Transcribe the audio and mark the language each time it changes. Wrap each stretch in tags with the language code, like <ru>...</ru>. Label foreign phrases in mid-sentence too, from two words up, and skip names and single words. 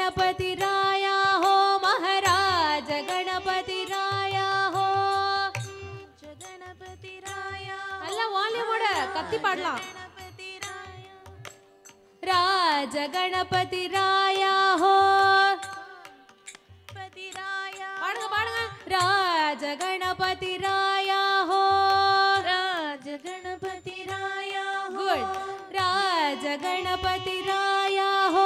<mr>गणपति राया हो महाराज गणपति राया हो गणपति राया</mr> <ta>நல்லா வால்யூமோட கத்தி பாடலாம்</ta> <mr>राज गणपति राया हो गणपति राया</mr> <ta>பாடுங்க பாடுங்க</ta> <mr>राज गणपति राया हो राज गणपति राया गुड राज गणपति राया हो</mr>